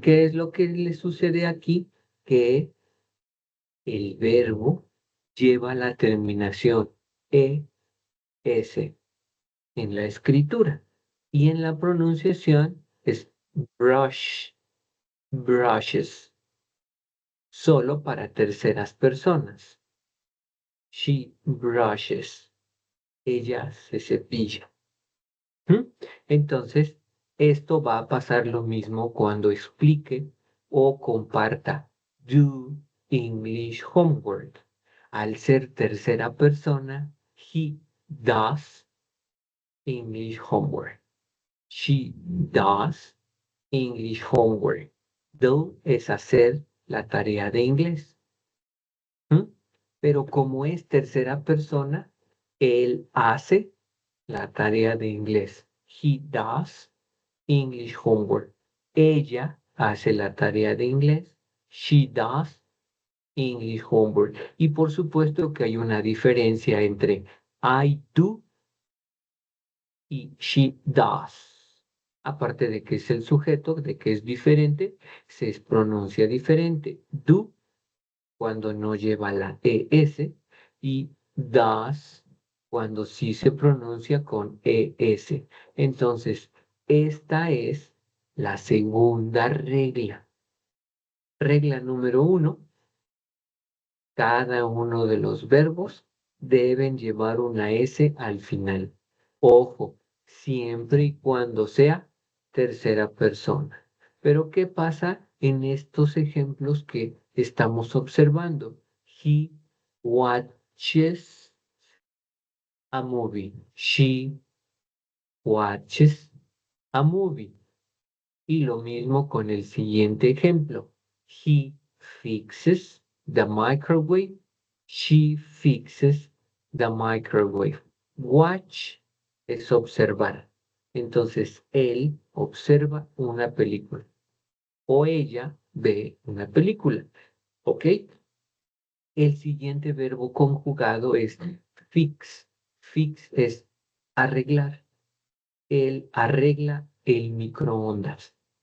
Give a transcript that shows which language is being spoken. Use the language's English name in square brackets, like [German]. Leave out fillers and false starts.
[Spanish] ¿Qué es lo que le sucede aquí? Que el verbo lleva la terminación es en la escritura y en la pronunciación es [English] brush, brushes, [Spanish] solo para terceras personas. [English] She brushes, [Spanish] ella se cepilla. ¿Mm? Entonces, esto va a pasar lo mismo cuando explique o comparta [English] do English homework. [Spanish] Al ser tercera persona, [English] he does English homework. She does English homework. [Spanish] Do es hacer la tarea de inglés. ¿Mm? Pero como es tercera persona, él hace la tarea de inglés. [English] He does English homework. [Spanish] Ella hace la tarea de inglés. [English] She does English homework. [Spanish] Y por supuesto que hay una diferencia entre [English] I do [Spanish] y [English] she does. [Spanish] Aparte de que es el sujeto, de que es diferente, se pronuncia diferente. Do cuando no lleva la ES y does cuando sí se pronuncia con ES. Entonces, esta es la segunda regla. Regla número 1, cada uno de los verbos deben llevar una S al final. Ojo, siempre y cuando sea tercera persona. Pero ¿qué pasa en estos ejemplos que estamos observando? [English] He watches a movie. She watches a movie. [Spanish] Y lo mismo con el siguiente ejemplo. [English] He fixes the microwave. She fixes the microwave. [Spanish] Watch es observar. Entonces, él observa una película o ella ve una película. ¿Ok? El siguiente verbo conjugado es fix. Fix es arreglar. Él arregla el microondas.